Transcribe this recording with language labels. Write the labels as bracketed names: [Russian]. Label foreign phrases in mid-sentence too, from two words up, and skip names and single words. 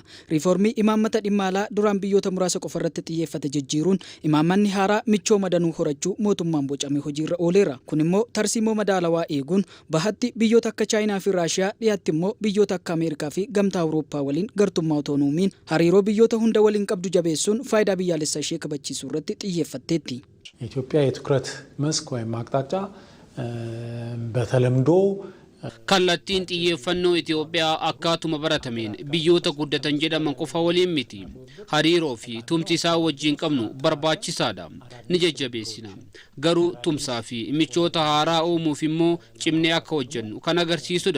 [Oromo] Riiformii imaammata dhimma alaa duraan biyyoota muraasa qofa irratti xiyyeeffate jijjiiruun imaammanni haaraa michooma danuu horachuu mootummaan bocamee hojiirra ooleera. Kun immoo tarsiimoo madaalawaa eeguun bahatti biyyoota akka Chaayinaa fi Raashiyaa, dhiyaatti immoo biyyoota akka Ameerikaa fi gamtaa Awurooppaa waliin gartummaa otoonuumiin hariiroo biyyoota hunda waliin qabdu jabeessuun faayidaa biyyaalessaa ishee kabachiisuu irratti xiyyeeffatteetti. [Amharic] የኢትዮጵያ የትኩረት መስክ ወይም አቅጣጫ በተለምዶ [Oromo] kallattiin xiyyeeffannoo Itoophiyaa akkaatuma baratameen biyyoota guddatan jedhaman qofa waliin miti. Hariiroo fi tumsi isaa wajjin qabnu barbaachisaadha. Ni jajjabeessina. Garuu tumsaa fi michoota haaraa uumuuf immoo cimnee akka hojjennu kan agarsiisudha.